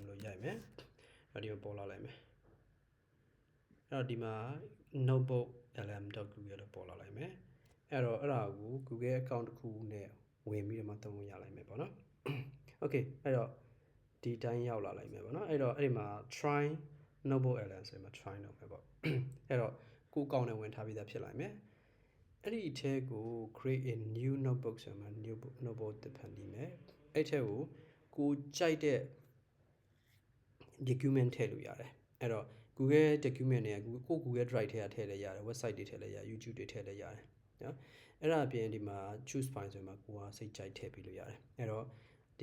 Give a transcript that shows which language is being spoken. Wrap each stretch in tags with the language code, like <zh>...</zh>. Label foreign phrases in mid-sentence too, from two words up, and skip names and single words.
<my>လို့ရိုက်မယ်အဲ့ဒီကိုပေါ်လာလိုက်မယ်အဲ့တော့ဒီမှာ notebook lm.google လို့ပေါ်လာလိုက်မယ်အဲ့တော့အဲ့ဒါကို Google account တစ်ခုနဲ့ဝင်ပြီးတော့မှသုံးလို့ရလိုက်မယ်ပေါ့နော် Okay အဲ့တော့ဒီတိုင်းရောက်လာလိုက်မယ်ပေါ့နော်အဲ့တော့အဲ့ဒီမှာ</my> <en>try notebook LM</en> <my>ဆိုရင်မှာ try လုပ်မယ်ပေါ့အဲ့တော့ကိုအကောင့်နဲ့ဝင်ထားပြီးသားဖြစ်လာ မယ်အဲ့ဒီအထဲကို</my> <en>create a new notebook</en> <my>ဆိုမှ</my> <en>new notebook</en> <my>တစ်ဖန်ပြီးမယ်အဲ့ထဲကိုကြိုက်တဲ့ document ထည့်လို့ရတယ်အဲ့တော့ Google document တွေကကို Google Drive ထဲထည့်လဲရတယ် website တွေထည့်လဲရတယ် YouTube တွေထည့်လဲရတယ်နော်အဲ့ဒါအပြင်ဒီမှာ</my> <en>choose file</en> <my>ဆိုမှကိုကစိတ်ကြိုက်ထည့်ပြီးလို့ရတယ်အဲ့တော့ဒီ</my>